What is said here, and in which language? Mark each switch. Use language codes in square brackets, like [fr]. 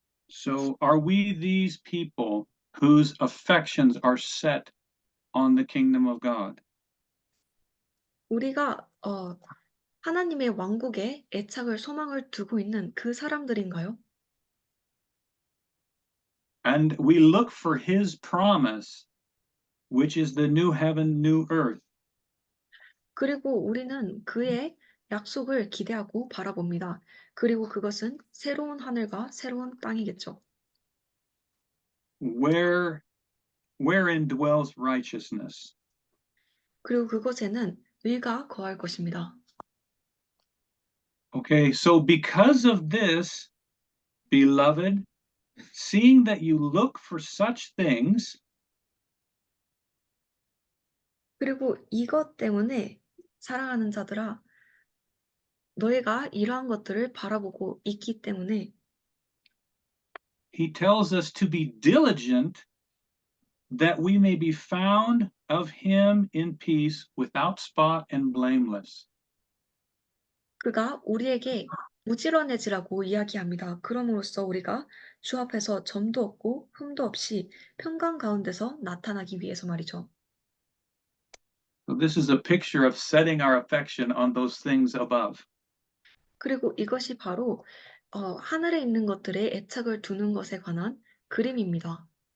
[en] So are we these people whose affections are set on the kingdom of God? [ko] 우리가 하나님의 왕국에 애착을 소망을 두고 있는 그 사람들인가요? [en] And we look for His promise, which is the new heaven, new earth. [ko] 그리고 우리는 그의 약속을 기대하고 바라봅니다. 그리고 그것은 새로운 하늘과 새로운 땅이겠죠. [en] Wherein dwells righteousness. [ko] 그리고 그곳에는 의가 거할 것입니다. [en] Okay, so because of this, beloved, seeing that you look for such things, [ko] 그리고 이것 때문에 사랑하는 자들아, 너희가 이러한 것들을 바라보고 있기 때문에 [en] He tells us to be diligent that we may be found of Him in peace, without spot and blameless. [ko] 그가 우리에게 부지런해지라고 이야기합니다. 그럼으로써 우리가 주 앞에서 점도 없고 흠도 없이 평강 가운데서 나타나기 위해서 말이죠. [en] So this is a picture of setting our affection on those things above. [ko] 그리고 이것이 바로 하늘에 있는 것들에 애착을 두는 것에 관한 그림입니다.